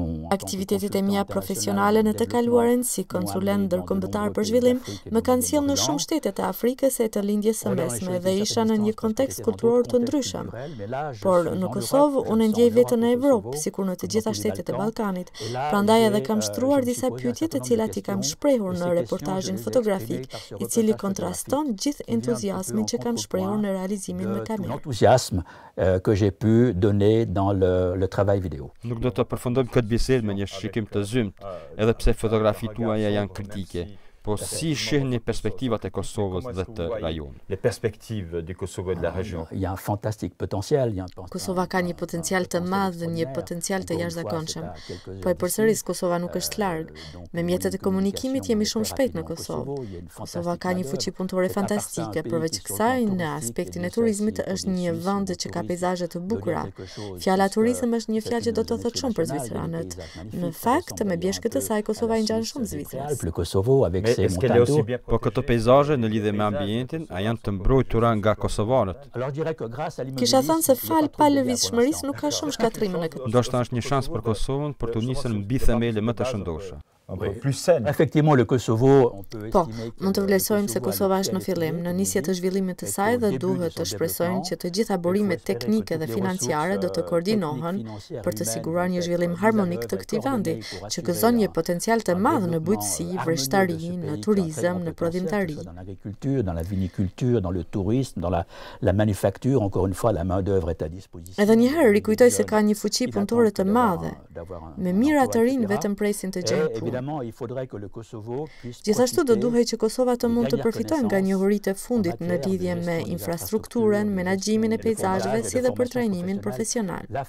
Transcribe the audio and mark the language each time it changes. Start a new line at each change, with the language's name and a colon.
Albanian: Aktivitetet e mia profesionale në të kaluaren si konsulent ndërkombëtar për zhvillim më kanë sjellë në shumë shtete të Afrikës e të lindjes së mesme dhe isha në një kontekst kulturor të ndryshëm. Por në Kosovë unë ndjej veten në Evropë, sikur në të gjitha shtetet e Ballkanit. Prandaj edhe kam shtruar disa pyetje të cilat I kam shprehur në reportazhin fotografik, I cili kontraston gjithë entuziazmin që kam shprehur në realizimin me kamerë.
French: L'enthousiasme que j'ai pu donner dans le travail vidéo.
Albanian: Nuk do të përfundojmë këtë bisedë me një shikim të zymt, edhe pse fotografitë tuaja janë kritike. Po si shihni perspektivat e Kosovës dhe të rajonit?
French: Les perspectives du Kosovo et de la région. Il y a un fantastique potentiel,
Albanian: Kosova ka një potencial të madh dhe një potencial të jashtëzakonshëm. Po e përsëris Kosova nuk është larg. Me mjetet e komunikimit jemi shumë shpejt në Kosovë. Kosova ka një fuqi punëtore fantastike, përveç kësaj në aspektin e turizmit është një vend që ka peizazhe të bukura. Fjala turizëm është një fjalë që do të thotë shumë për zvicranët. Në fakt, me bjeshkët e saj Kosova I ngjan shumë Zvicrës.
French: Le Kosovo avec
Albanian: Po këto peizazhe në lidhje me ambientin, a janë të mbrojtura nga kosovarët? Kisha thënë se fal pa lëvizshmërisë nuk ka shumë shkatrime në këtë. Ndoshta është një shans për Kosovën për të nisur mbi themele më të shëndoshë.
French: Effectivement, le Kosovo,
Albanian: Po, mund të vlerësojmë se Kosova është në fillim, në nisje të zhvillimit të saj dhe duhet të shpresojmë që të gjitha burimet teknike dhe financiare do të koordinohen për të siguruar një zhvillim harmonik të këtij vendi, që gëzon një potencial të madh në bujqësi, vreshtari, në turizëm, në prodhimtari.
French: Dans l'agriculture, dans la viniculture, dans le tourisme, dans la manufacture, encore une fois, la main-d'œuvre est à disposition.
Albanian: Edhe një herë rikujtoj se ka një fuqi punëtore të madhe. Me mira të rinj vetëm presin të gjejnë punë. Gjithashtu do duhej që Kosova të mund të përfitojë nga njohuritë e fundit në lidhje me infrastrukturën, menaxhimin e peizazheve si dhe për trajnimin profesional.